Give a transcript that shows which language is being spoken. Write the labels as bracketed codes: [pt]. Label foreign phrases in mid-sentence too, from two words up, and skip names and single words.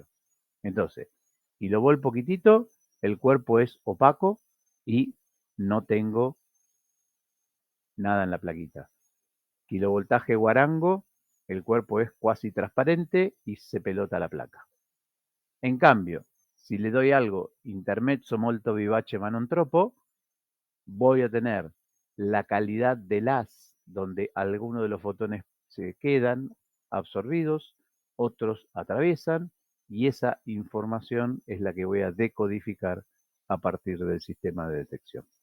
[es] Entonces, kilovolt poquitito, el cuerpo es opaco y no tengo nada en la plaquita. Kilovoltaje guarango, el cuerpo es cuasi transparente y se pelota la placa. En cambio, si le doy algo [it] intermezzo molto vivace ma non troppo, [es] voy a tener la calidad del haz, donde algunos de los fotones se quedan absorbidos, otros atraviesan, y esa información es la que voy a decodificar a partir del sistema de detección.